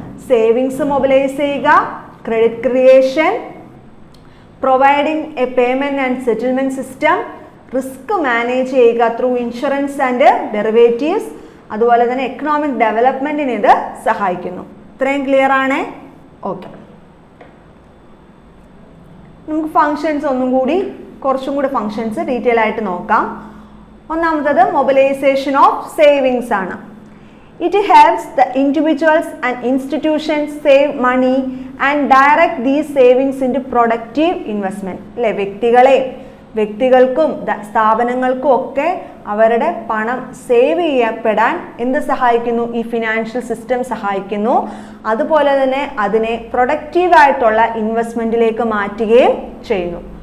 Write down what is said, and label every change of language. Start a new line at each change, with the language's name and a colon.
English: savings mobilise ചെയ്യുക, credit creation, providing a payment and settlement system, risk manage ചെയ്യുക through insurance and derivatives,
Malayalam: അതുപോലെ തന്നെ
English: economic ഡെവലപ്മെന്റിന്
Malayalam: ഇത് സഹായിക്കുന്നു.
English: ഇത്രയും ക്ലിയർ ആണ്?
Malayalam: ഓക്കെ, നമുക്ക് ഫങ്ഷൻസ് കുറച്ചും കൂടി ഫങ്ഷൻസ് ഡീറ്റെയിൽ ആയിട്ട് നോക്കാം. ഒന്നാമത്തത്
English: Mobilisation of savings ആണ്. It helps the individuals and institutions save money and direct these savings into productive investment.
Malayalam: അല്ലേ, വ്യക്തികൾക്കും സ്ഥാപനങ്ങൾക്കും ഒക്കെ അവരുടെ പണം സേവ് ചെയ്യപ്പെടാൻ എന്ത് സഹായിക്കുന്നു? ഈ ഫിനാൻഷ്യൽ സിസ്റ്റം സഹായിക്കുന്നു. അതുപോലെ തന്നെ അതിനെ പ്രൊഡക്റ്റീവായിട്ടുള്ള ഇൻവെസ്റ്റ്മെന്റിലേക്ക് മാറ്റുകയും ചെയ്യുന്നു.